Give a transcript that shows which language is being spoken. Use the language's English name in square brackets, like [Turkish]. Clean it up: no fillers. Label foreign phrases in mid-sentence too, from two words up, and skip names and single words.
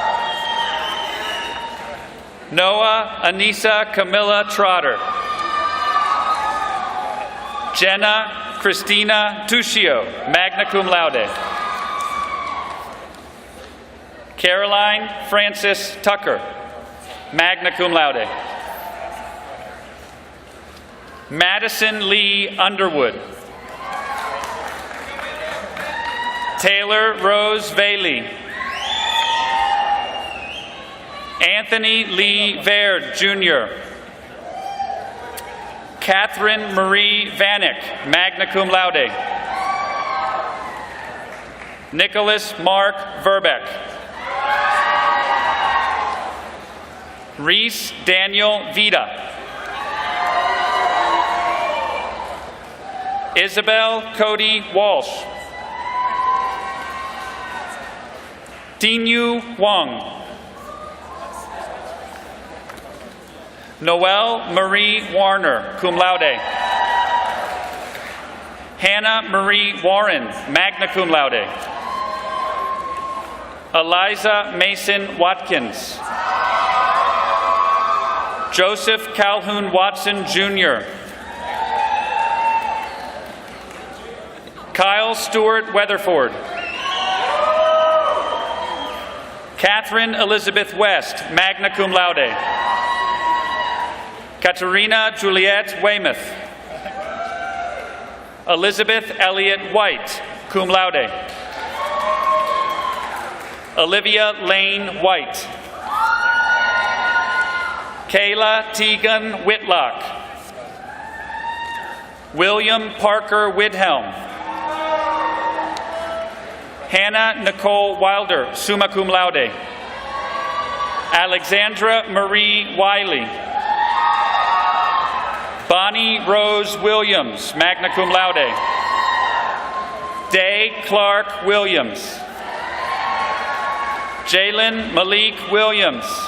[English] Noah Anissa Camilla Trotter. Jenna Christina Tuccio, [Latin] magna cum laude. [English] Caroline Frances Tucker, [Latin] magna cum laude. [English] Madison Lee Underwood. Taylor Rose Bailey. Anthony Lee Baird, Jr. Catherine Marie Vanek, [Latin] magna cum laude. [English] Nicholas Mark Verbeck. Reese Daniel Vida. Isabel Cody Walsh. Tinyu Wang. Noelle Marie Warner, [Latin] cum laude. [English] Hannah Marie Warren, [Latin] magna cum laude. [English] Eliza Mason Watkins. Joseph Calhoun Watson, Jr. Kyle Stewart Weatherford. Catherine Elizabeth West, [Latin] magna cum laude. [English] Katerina Juliette Weymouth. Elizabeth Elliott White, [Latin] cum laude. [English] Olivia Lane White. Kayla Tegan Whitlock. William Parker Widhelm. Hannah Nicole Wilder, [Latin] summa cum laude. [English] Alexandra Marie Wiley. Bonnie Rose Williams, [Latin] magna cum laude. [English] Day Clark Williams. Jalen Malik Williams.